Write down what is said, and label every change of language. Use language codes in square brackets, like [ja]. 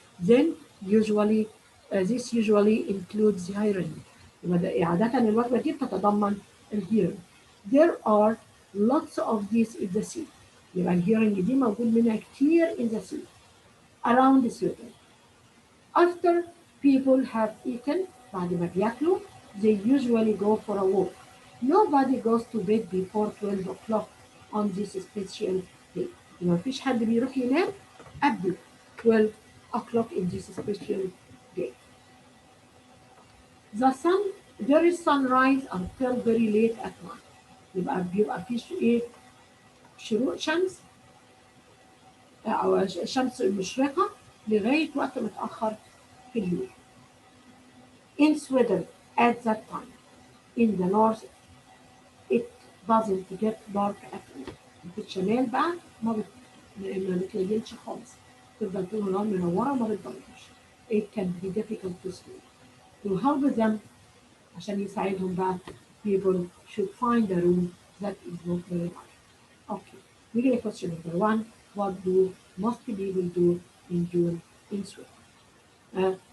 [en] Then this usually includes hearing. [ar] يبقى عادة الوجبة دي بتتضمن الhearing. [en] There are lots of these in the sea. [ar] يبقى الهيرنج دي موجود منها كتير [en] in the Sweden around Sweden. After people have eaten, [ar] بعد ما بياكلوا, [en] they usually go for a walk. Nobody goes to bed before 12 o'clock on this special day. [ar] ما فيش حد بيروح ينام قبل [en] 12 o'clock in this special day. The sun, there is sunrise until very late at night. [ar] بيبقى فيش ايه شروق شمس او الشمس المشرقة لغاية وقت متأخر في الليل. [en] In Sweden at that time, in the north, it doesn't get dark at all. [ar] في الشمال بقى ما بتليلش خالص. تفضل طول النهار منورة وما بتضلمش. [en] It can be difficult to sleep. To help them [ar] عشان يساعدهم بقى [en] people should find a room that is not very large. Okay. نيجي لquestion number 1. What do most people do in June in Sweden?